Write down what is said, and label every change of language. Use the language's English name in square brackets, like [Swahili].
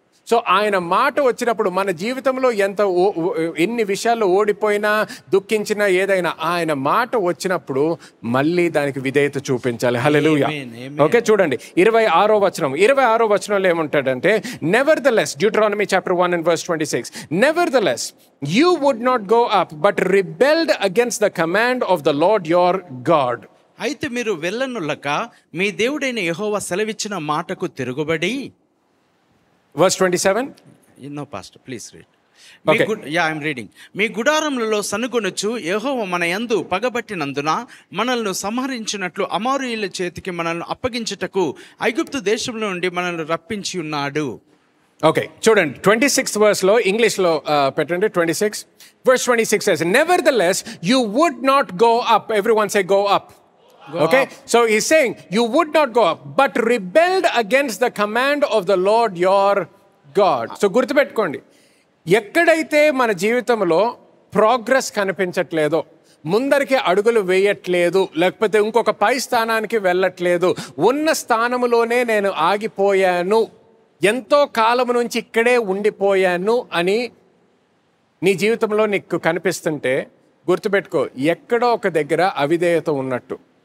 [Telugu] So ఆయన మాట వచ్చినప్పుడు మన జీవితంలో ఎన్ని విషయాల్లో ఓడిపోయినా, దుఃఖించినా, ఏదైనా ఆయన మాట వచ్చినప్పుడు మళ్ళీ దానికి విధేయత చూపించాలి. హల్లెలూయా. ఓకే, చూడండి 26వ వచనంలో ఏమంటాడంటే, [English] Nevertheless, Deuteronomy chapter 1 and verse 26, nevertheless you would not go up but rebelled against the command of the Lord your God. [Telugu] అయితే మీరు వెళ్ళనులక మీ దేవుడైన యెహోవా సెలవిచ్చిన మాటకు తిరుగుబడి. [English] Verse 27. No, Pastor, please read. Okay. I'm reading. [Telugu] మీ గుడారములలో సనుగొనుచు యెహోవా మన యందు పగబట్టినందున మనల్ని సంహరించినట్లు అమోరీయుల చేతికి మనల్ని అప్పగించుటకు ఐగుప్తు దేశంలో నుండి మనల్ని రప్పించి ఉన్నాడు. ఓకే, చూడండి 26th verse లో ఇంగ్లీష్ లో పెట్టండి. [English] 26 verse 26 says, nevertheless you would not go up. Everyone say go up. Okay, so he's saying you would not go up but rebelled against the command of the Lord your God. [Telugu] So గుర్తుపెట్టుకోండి, ఎక్కడైతే మన జీవితంలో progress కనిపించట్లేదో, ముందరికి అడుగులు వేయట్లేదు, లేకపోతే ఇంకొక పై స్థానానికి వెళ్ళట్లేదు, ఉన్న స్థానములోనే నేను ఆగిపోయాను, ఎంతో కాలం నుంచి ఇక్కడే ఉండిపోయాను అని నీ జీవితంలో నీకు కనిపిస్తుంటే గుర్తుపెట్టుకో, ఎక్కడో ఒక దగ్గర అవిధేయత ఉన్నట్టు.